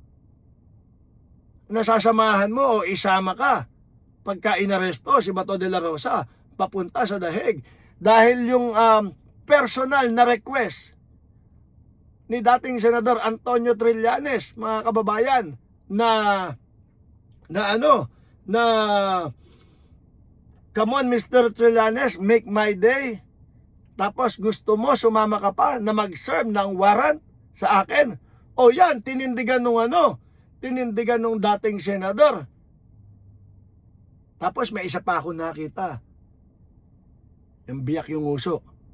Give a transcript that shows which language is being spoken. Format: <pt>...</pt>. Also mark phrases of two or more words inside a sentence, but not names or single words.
<tl>Nasasamahan mo o isama ka pagka inaresto si Bato de la Rosa papunta sa Dahig. Dahil yung personal na request ni dating Senador Antonio Trillanes, mga kababayan, na</tl> <en>come on Mr. Trillanes, make my day.</en> <tl>Tapos gusto mo sumama ka pa na mag-serve ng warrant sa akin. O yan, tinindigan nung dating senador. Tapos may isa pa ako nakita. Yung biyak yung uso.</tl>